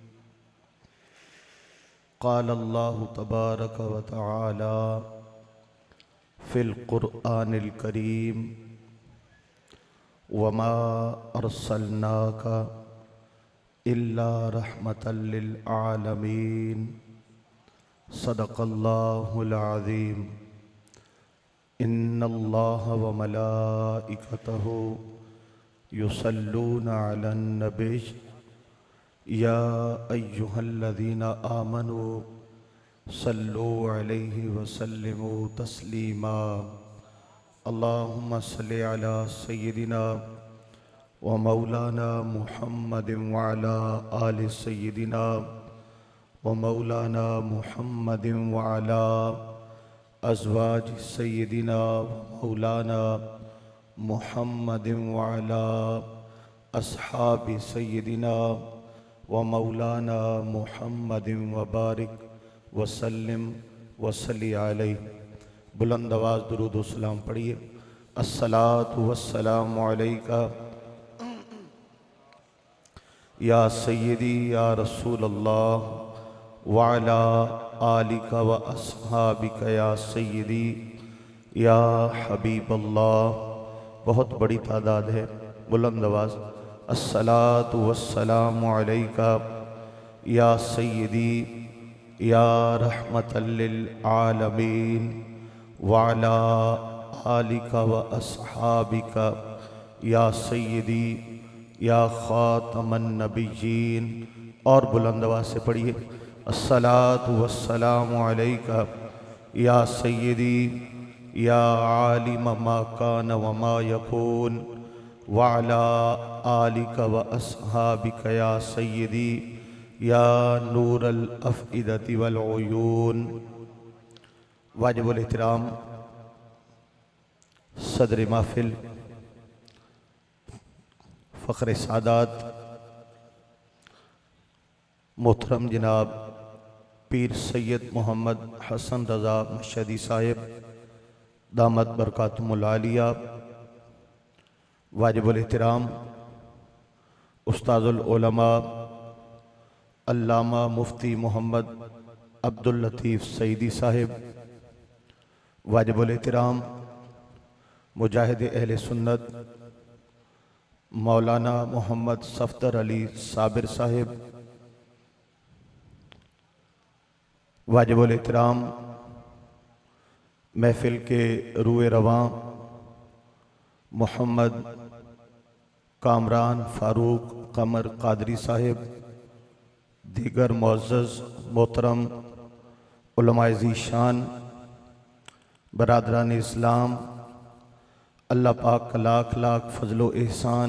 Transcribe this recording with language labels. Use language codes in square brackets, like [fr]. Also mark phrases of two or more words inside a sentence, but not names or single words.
[ar] قال الله تبارك وتعالى في القرآن الكريم وما أرسلناك إلا رحمة للعالمين. صدق الله العظيم۔ إن الله وملائكته يصلون على النبي يا أيها الذين آمنوا صلوا عليه وسلموا تسليما. اللهم صل على سيدنا ومولانا محمد وعلى آل سيدنا ومولانا محمد وعلى أزواج سيدنا ومولانا محمد وعلى أصحاب سيدنا ومولانا محمد وبارك وسلم وصل عليه. [ur] بلند آواز درود و سلام پڑھیے. [ar] الصلاة والسلام عليك يا سيدي يا رسول الله وعلى آلك وأصحابك يا سيدي يا حبيب الله. [ur] بہت بڑی تعداد ہے۔ بلند آواز. [ar] الصلاة والسلام عليك يا سيدي يا رحمة للعالمين وعلى آلك وأصحابك يا سيدي يا خاتم النبيين. [ur] اور بلند آواز سے پڑھیے. [ar] الصلاة والسلام عليك يا سيدي يا عالم ما كان وما يكون وعلى آلك وأصحابك يا سيدي يا نور الأفئدة والعيون. [ur] واجب الاحترام صدر محفل فخر سادات محترم جناب پیر سید محمد حسن رضا مشہدی صاحب [ar] دامت بركاته العالية. [ur] واجب الاحترام استاذ العلماء علامہ مفتی محمد عبد اللطیف سعیدی صاحب واجب الاحترام مجاہد اہل سنت مولانا محمد صفدر علی صابر صاحب, واجب الاحترام محفل کے روئے رواں محمد کامران فاروق قمر قادری صاحب، دیگر معزز محترم علمائے ذیشان، برادران اسلام، اللہ پاک کا لاکھ لاکھ فضل و احسان.